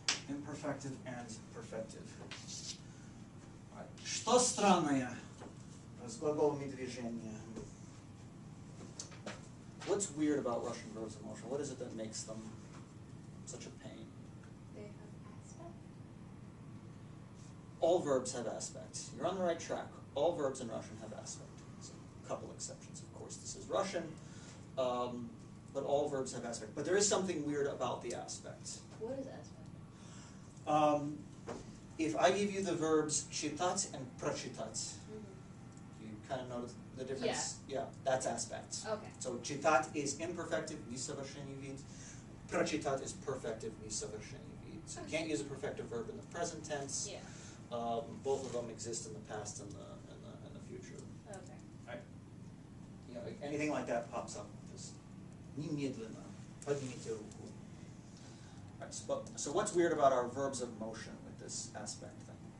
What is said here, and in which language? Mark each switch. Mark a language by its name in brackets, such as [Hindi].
[English] Imperfective and perfective. [Russian] Что странное с глаголами движения? [English] What's weird about Russian verbs of motion? What is it that makes them such a pain? They have aspect. All verbs have aspects. You're on the right track. All verbs in Russian have aspect. There's a couple exceptions, of course. This is Russian, but all verbs have aspect. But there is something weird about the aspect. What is aspect? If I give you the verbs читать and прочитать, you kind of notice the difference? Yeah, that's aspect. Okay. So читать is imperfective, [Russian] несовершенный вид. [English] Прочитать is perfective, [Russian] несовершенный вид. [English] So you can't use a perfective verb in the present tense. Yeah. Both of them exist in the past and the future. Okay. Right? You know, anything like that pops up, just [Russian] немедленно поднимите руку. [English] Right, so what's weird about our verbs of motion with this aspect thing?